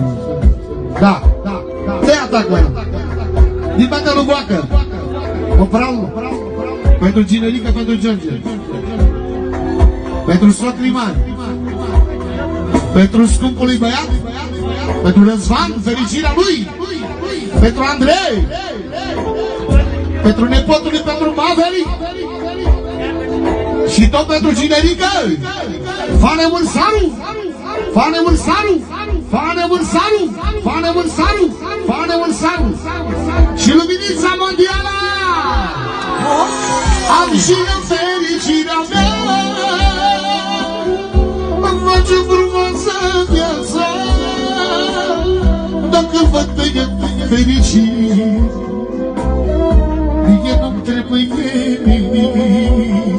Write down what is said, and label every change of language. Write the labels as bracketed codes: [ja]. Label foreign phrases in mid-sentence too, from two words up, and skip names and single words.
[ro] Da, te atac mai. Din partea lui Boacă, Opral, pentru Ginerica, pentru George, pentru socrii mari, pentru scumpul lui băiat, pentru Răzvan, fericirea lui, pentru Andrei, pentru nepotul lui, pentru Maveri și tot pentru Ginerica, Fane Mânsaru, Fane Mânsaru, Fane Mânsaru, Fane Mânsaru, Fane Mânsaru și Luminița Mondială. Am și eu fericirea mea, îmi face frumoasă viața. Dacă văd pe el fericit, mie nu-mi trebuie nimic.